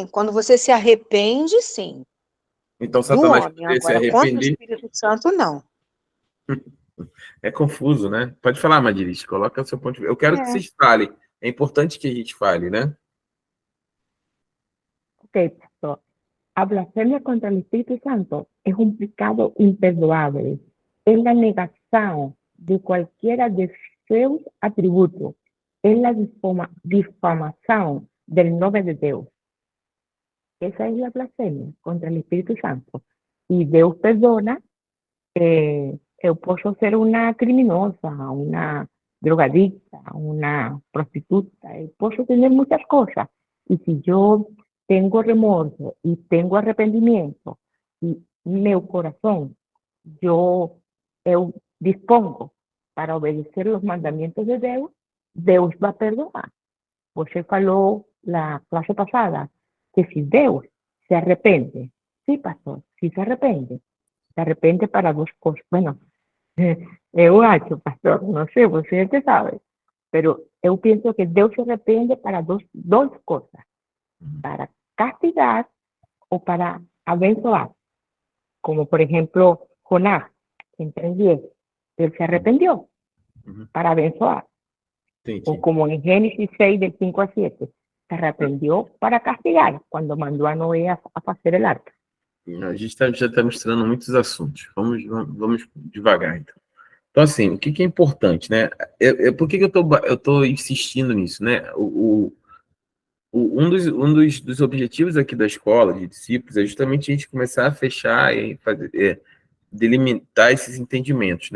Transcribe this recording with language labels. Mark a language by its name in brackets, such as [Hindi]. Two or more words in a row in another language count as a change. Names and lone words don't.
[Portuguese] Quando você se arrepende, sim. Então Do Satanás homem. poderia se Agora, contra o arrepender? Espírito Santo, não. É confuso, né? Pode falar, Madiris. Coloca o seu ponto de vista. Eu quero que vocês falem. É importante que a gente fale, né? Ok, pastor. [Spanish] A blasfemia contra el Espíritu Santo es un pecado imperdoable. Es la negación de cualquiera de sus atributos. Es la difamación del nombre de Dios. Esa es la blasfemia contra el Espíritu Santo. Y Dios perdona. [Portuguese] Eu posso ser [Spanish] una criminosa, una drogadicta, una prostituta. Posso tener muchas cosas. Y si yo tengo remorso y tengo arrepentimiento y meu corazón, eu dispongo para obedecer los mandamientos de Deus, [Portuguese] Deus vai perdoar. Você falou [Spanish] la clase pasada que si [Portuguese] Deus se arrepende, [Spanish] sí, pastor, si se arrepende para dos cosas. Bueno, [Portuguese] Eu acho, pastor, não sei, você é que sabe, pero eu penso que Deus se arrepende para duas coisas, para castigar ou para abençoar. [Spanish] Como, por ejemplo, Jonás, en 3:10, él se arrepintió [Portuguese] para abençoar. Entendi. [Spanish] O como en Génesis 6, del 5 al 7, se arrepintió para castigar cuando mandó a Noé a hacer el arca. [Portuguese] A gente já está misturando muitos assuntos. Vamos devagar, então. Então, assim, o que é importante, né? Por que eu tô insistindo nisso, né? Um dos objetivos aqui da escola de discípulos é justamente a gente começar a fechar e fazer, delimitar esses entendimentos, né?